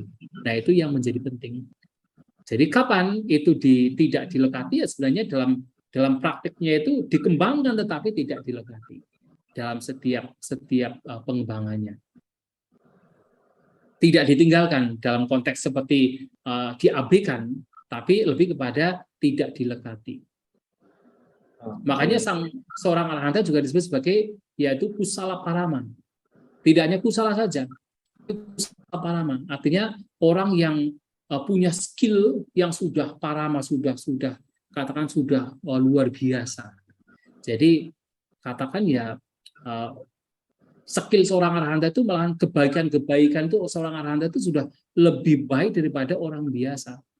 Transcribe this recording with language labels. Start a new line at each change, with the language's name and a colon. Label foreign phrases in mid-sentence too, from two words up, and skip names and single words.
Indonesian: Nah, itu yang menjadi penting. Jadi kapan itu tidak dilekati, ya sebenarnya dalam praktiknya itu dikembangkan tetapi tidak dilekati dalam setiap pengembangannya. Tidak ditinggalkan dalam konteks seperti diabaikan, tapi lebih kepada tidak dilekati. Makanya seorang arahanta juga disebut sebagai yaitu
Pali: kusala parama.
Indonesian: Tidak hanya kusala saja,
Pali: kusala parama.
Indonesian: Artinya orang yang punya skill yang sudah parama, sudah katakan sudah luar biasa. Jadi katakan ya skill seorang arahanta itu malahan kebaikan itu seorang arahanta itu sudah lebih baik daripada orang biasa.